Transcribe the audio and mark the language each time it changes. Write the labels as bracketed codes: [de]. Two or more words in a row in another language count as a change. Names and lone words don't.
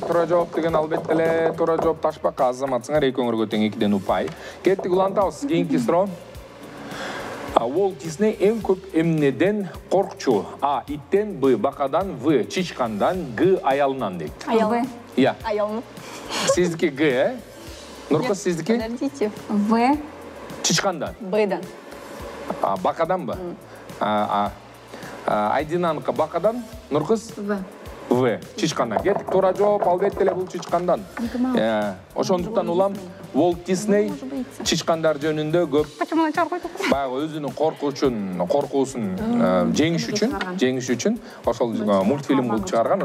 [ky] Туура жооп деген албетте эле туура жооп ташбака. Азаматсыңар экөөңөргө тең 2ден упай. Кеттик улантабыз. Кийинки суроо. Уолт Дисней эң көп эмнеден коркчу? А. Иттен, Б. Бакадан, В. Чичкандан, Г. Аялынан дейт. Аялы. Иә. Аялы. Сиздики Г, Нуркыз сиздики? Подождите. В. Чичкандан. Бдан. Бакаданбы? Айдинаныкы бакадан, Нуркыз? В. В. Чичкандан. Кеттик туура жооп, албетте эле бул чичкандан. Ошондуктан улам Уолт Дисней чичкандар жөнүндө көп баягы өзүнүн коркуусун жеңиш үчүн ошол мультфильм кылып чыгарган.